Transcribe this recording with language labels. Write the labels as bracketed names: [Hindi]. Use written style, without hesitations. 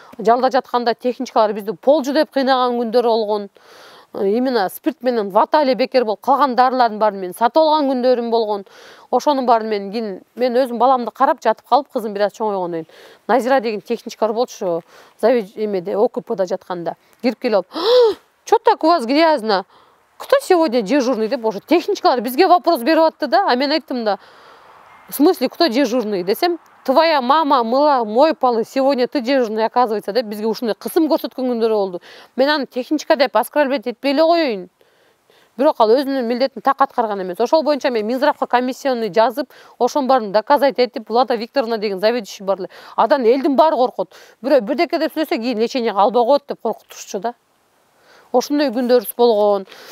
[Kyrgyz] Жалда жатканда техничкалар бизди полжу деп кыйнаган күндөр болгон. Именно спирт менен вата эле бекер болуп калган дарылардын баарын мен сатып алган күндөрүм болгон. Ошонун баарын мен өзүм баламды карап жатып калып, кызым бир аз чоңойгондон кийин Назира деген техничкалар болчу, эмеде ОКПда жатканда. Кирип келип, [Russian] "Что так у вас грязно? Кто сегодня дежурный?" [Kyrgyz] деп ошо техничкалар бизге вопрос берип атты да. А мен айттым да, [Russian] в смысле, кто дежурный [Kyrgyz] десем, [Russian] твоя мама мыла мой полы, сегодня ты дежурный, оказывается, [Kyrgyz] деп бизге ушундай кысым көрсөткөн күндөр болду. Мен аны техничка деп оскорблять этпей эле коеюн. Бирок ал өзүнүн милдетин так аткарган эмес. Ошол боюнча мен Минздравга комиссионный жазып, ошонун баарын доказать этип, Влада Викторовна деген заведующий бар эле. Адан элдин баары коркот. Бирөө бирдеке деп сүйлөсө, кийин леченияга албай коет деп коркутушчу да. Ошондой күндөрүбүз болгон.